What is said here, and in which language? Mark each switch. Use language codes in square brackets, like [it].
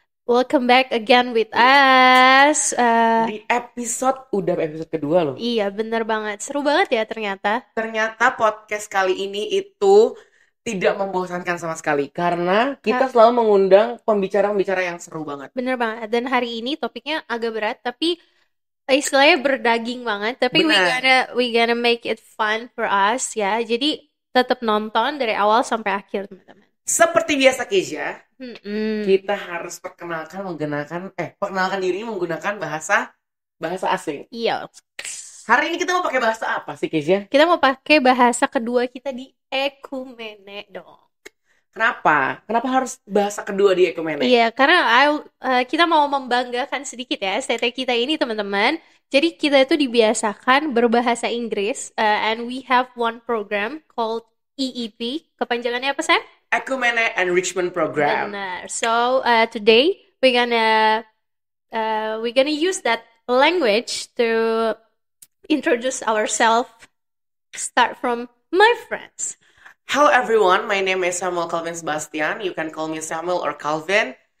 [en] Welcome back again with us. [id] di episode kedua loh. Iya, bener banget. Seru banget ya ternyata. Ternyata podcast kali ini itu tidak membosankan sama sekali karena kita selalu mengundang pembicara-pembicara yang seru banget. Bener banget. Dan hari ini topiknya agak berat, tapi istilahnya berdaging banget. [en] Tapi we gonna make it fun for us ya. [id] Jadi tetap nonton dari awal sampai akhir, teman-teman. Seperti biasa Keja, Mm-mm. kita harus perkenalkan diri menggunakan bahasa asing. Iya. Hari ini kita mau pakai bahasa apa sih Keja? Kita mau pakai bahasa kedua kita di Ekumene dong. Kenapa? Kenapa harus bahasa kedua di Ekumene? Iya, karena kita mau membanggakan sedikit ya STT kita ini, teman-teman. Jadi kita itu dibiasakan berbahasa Inggris, [en] and we have one program called EEP. [id] Kepanjangannya apa, Sam? [en] Ekumene Enrichment Program. [id] Benar. [en] So today we're gonna use that language to introduce ourselves. Start from my friends. Hello everyone, my name is Samuel Calvin Sebastian. You can call me Samuel or Calvin.